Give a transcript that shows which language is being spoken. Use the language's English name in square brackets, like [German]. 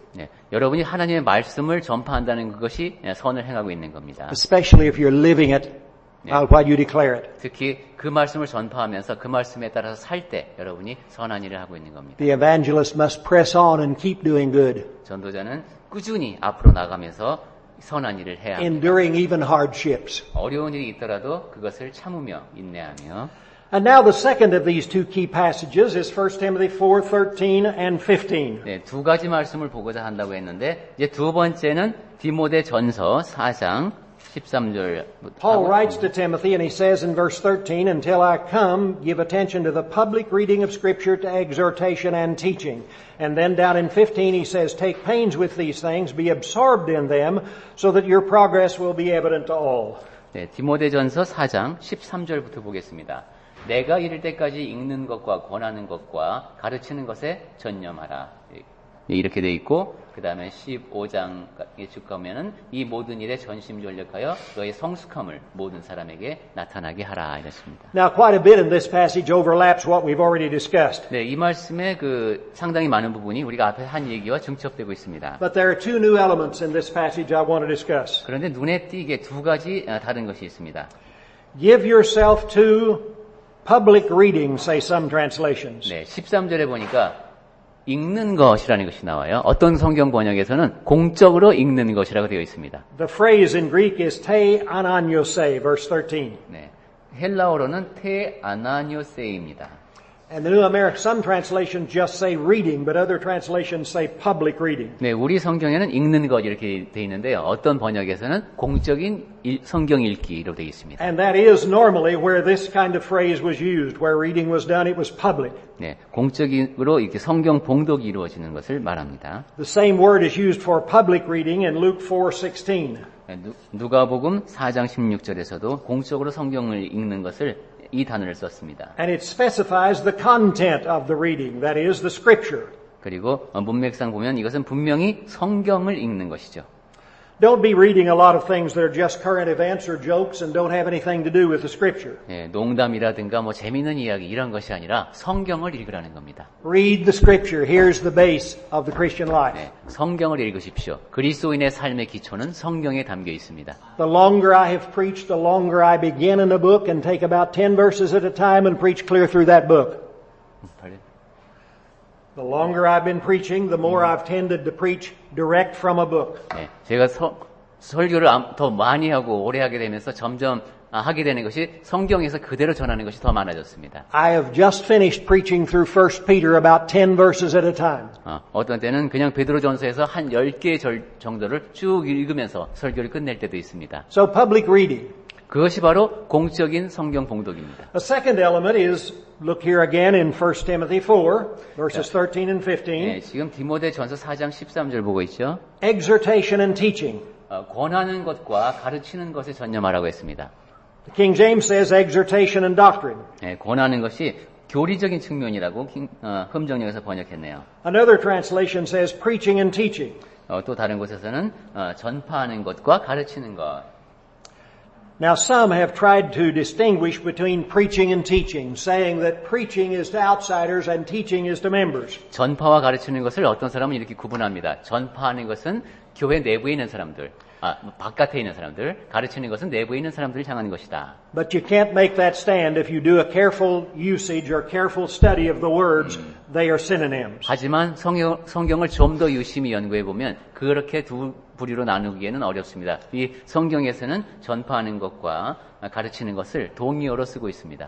[Korean] 네, 여러분이 하나님의 말씀을 전파한다는 그것이 선을 행하고 있는 겁니다. [English] Especially if you're living it while you declare it. [Korean] 특히 그 말씀을 전파하면서 그 말씀에 따라서 살 때 여러분이 선한 일을 하고 있는 겁니다. [English] The evangelist must press on and keep doing good. [Korean] 전도자는 꾸준히 앞으로 나가면서 선한 일을 해야 합니다. [English] Enduring even hardships. [Korean] 어려운 일이 있더라도 그것을 참으며 인내하며. [English] And now the second of these two key passages is 1 Timothy 4:13 and 15. [Korean] 네, 두 가지 말씀을 보고자 한다고 했는데 이제 두 번째는 디모데전서 4장 13절. [English] Paul writes to Timothy and he says in verse 13, until I come, give attention to the public reading of Scripture, to exhortation and teaching. And then down in 15 he says, take pains with these things, be absorbed in them, so that your progress will be evident to all. [Korean] 네, 디모데전서 4장 13절부터 보겠습니다. 내가 이를 때까지 읽는 것과 권하는 것과 가르치는 것에 전념하라. 이렇게 돼 있고 그 다음에 15장에 쭉 가면은 이 모든 일에 전심전력하여 너의 성숙함을 모든 사람에게 나타나게 하라 이랬습니다. [English] Now, quite a bit in this passage overlaps what we've already discussed. [Korean] 네, 이 말씀에 그 상당히 많은 부분이 우리가 앞에 한 얘기와 중첩되고 있습니다. [English] But there are two new elements in this passage I want to discuss. [Korean] 그런데 눈에 띄게 두 가지 다른 것이 있습니다. [English] Give yourself to public reading, say some translations. [Korean] 네, 13절에 보니까 읽는 것이라는 것이 나와요. 어떤 성경 번역에서는 공적으로 읽는 것이라고 되어 있습니다. [English] The phrase in Greek is te ananiose, verse 13. [Korean] 네, 헬라어로는 테 아나니오세입니다. [English] And the New American, some translations just say reading, but other translations say public reading. [Korean] 네, 우리 성경에는 읽는 것 이렇게 되어 있는데요. 어떤 번역에서는 공적인 성경 읽기로 되어 있습니다. [English] And that is normally where this kind of phrase was used. Where reading was done, it was public. [Korean] 네, 공적으로 이렇게 성경 봉독이 이루어지는 것을 말합니다. [English] The same word is used for public reading in Luke 4:16. [Korean] 네, 누가복음 4장 16절에서도 공적으로 성경을 읽는 것을 이 단어를 썼습니다. [English] And it specifies the content of the reading, that is, the scripture. [Korean] 그리고 문맥상 보면 이것은 분명히 성경을 읽는 것이죠. [English] Don't be reading a lot of things that are just current events or jokes and don't have anything to do with the scripture. [Korean] 예, 농담이라든가 뭐 재미있는 이야기 이런 것이 아니라 성경을 읽으라는 겁니다. [English] Read the scripture. Here's the base of the Christian life. [Korean] 네, 성경을 읽으십시오. 그리스도인의 삶의 기초는 성경에 담겨 있습니다. [English] The longer I have preached, the longer I begin in a book and take about 10 verses at a time and preach clear through that book. The longer I've been preaching, the more I've tended to preach direct from a book. [Korean] 네, 제가 설교를 더 많이 하고 오래 하게 되면서 점점 하게 되는 것이 성경에서 그대로 전하는 것이 더 많아졌습니다. [English] I have just finished preaching through 1 Peter about 10 verses at a time. [Korean] 어떤 때는 그냥 베드로전서에서 한 10개 정도를 쭉 읽으면서 설교를 끝낼 때도 있습니다. [English] So public reading. [Korean] 그것이 바로 공적인 성경 봉독입니다. [English] A second element is, look here again in 1 Timothy 4, verses 13 and 15. [Korean] 네, 지금 디모데전서 4장 13절 보고 있죠. [English] Exhortation and teaching. [Korean] 권하는 것과 가르치는 것에 전념하라고 했습니다. [English] The King James says exhortation and doctrine. [Korean] 네, 권하는 것이 교리적인 측면이라고 흠정역에서 번역했네요. [English] Another translation says preaching and teaching. [Korean] 또 다른 곳에서는 전파하는 것과 가르치는 것. [English] Now some have tried to distinguish between preaching and teaching, saying that preaching is to outsiders and teaching is to members. [Korean] 전파와 가르치는 것을 어떤 사람은 이렇게 구분합니다. 전파하는 것은 교회 내부에 있는 사람들, 바깥에 있는 사람들, 가르치는 것은 내부에 있는 사람들을 향한 것이다. [English] But you can't make that stand if you do a careful usage or careful study of the words. They are synonyms. [Korean] 하지만 성경을 좀 더 유심히 연구해 보면 그렇게 두 부류로 나누기에는 어렵습니다. 이 성경에서는 전파하는 것과 가르치는 것을 동의어로 쓰고 있습니다.